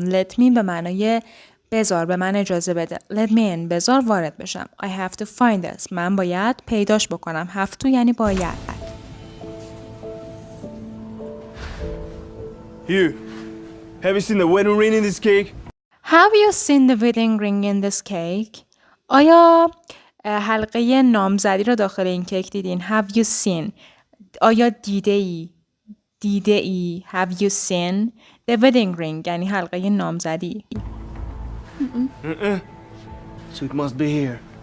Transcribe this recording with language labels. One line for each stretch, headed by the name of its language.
English: Let me
Persian: به معنای بذار، به من اجازه بده.
English: Let me in.
Persian: بذار وارد بشم.
English: I have to find this.
Persian: من باید پیداش بکنم. have to یعنی باید.
English: Here. Have you seen the wedding ring in this cake? Have you seen the wedding ring in this cake?
Persian: آیا حلقه نامزدی را داخل این کیک دیدین؟
English: Have you seen?
Persian: آیا دیده ای؟ دیده ای؟
English: Have you seen the wedding ring؟
Persian: یعنی حلقه نامزدی.
English: So it must be here.